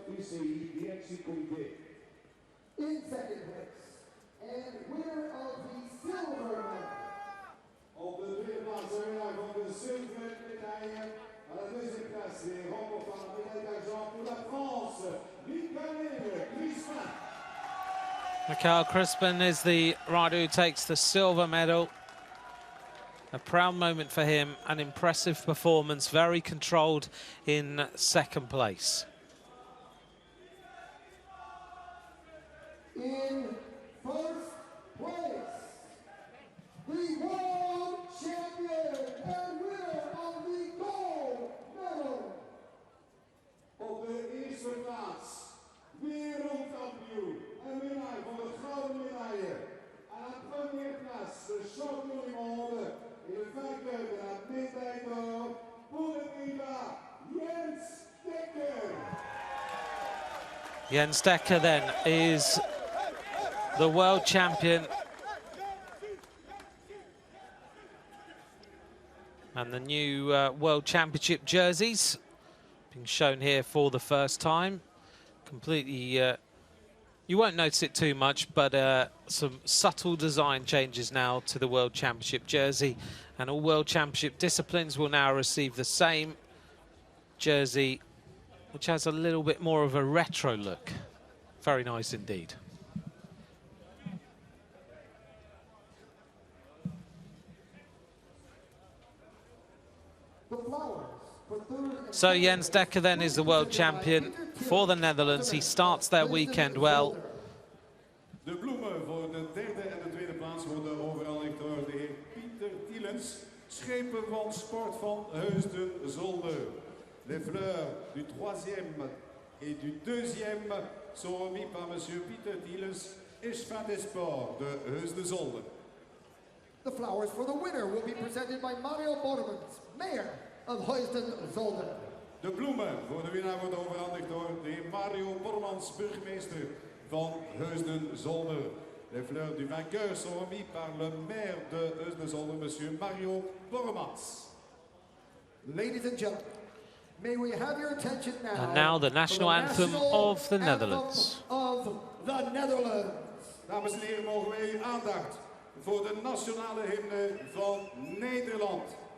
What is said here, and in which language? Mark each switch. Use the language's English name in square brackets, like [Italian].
[English] In second place and winner of the silver medal. [Dutch] Op de tweede plaats de winnaar van de zilveren medaille. [French] À la deuxième place, les remportants de la médaille d'argent pour la France, Michael Crispin. [English] Michael Crispin is the rider who takes the silver medal. A proud moment for him, an impressive performance, very controlled in second place. In first place, the world champion and winner of the gold medal. Op de eerste plaats, wereldkampioen en winnaar van de gouden medaille. À la première place, le champion du monde et le vainqueur de la médaille d'or pour le Pays-Bas, Jens Dekker. Jens Dekker then is the world champion. And the new World Championship jerseys being shown here for the first time. Completely, you won't notice it too much, but some subtle design changes now to the World Championship jersey. And all World Championship disciplines will now receive the same jersey, which has a little bit more of a retro look. Very nice indeed. So Jens Dekker then is the world champion for the Netherlands. He starts their weekend well. [Dutch] De bloemen voor de derde en de tweede plaats worden overhandigd door de heer Pieter Tielens, schepen van sport van Heusden-Zolder. [French] Les fleurs du troisième et du deuxième sont remis par monsieur Pieter Tielens, échevin des sports de Heusden-Zolder. [English] The flowers for the winner will be presented by Mario Bormans, mayor of Heusden-Zolder. [Dutch] De bloemen voor de winnaar worden overhandigd door de heer Mario Bormans, burgemeester van Heusden-Zolder. [French] Les fleurs du vainqueur sont remis par le maire de Heusden-Zolder, monsieur Mario Bormans. [English] Ladies and gentlemen, may we have your attention now. And now the national anthem of the Netherlands. Of the Netherlands. [Dutch] Dames en heren, mogen wij uw aandacht voor de nationale hymne van Nederland.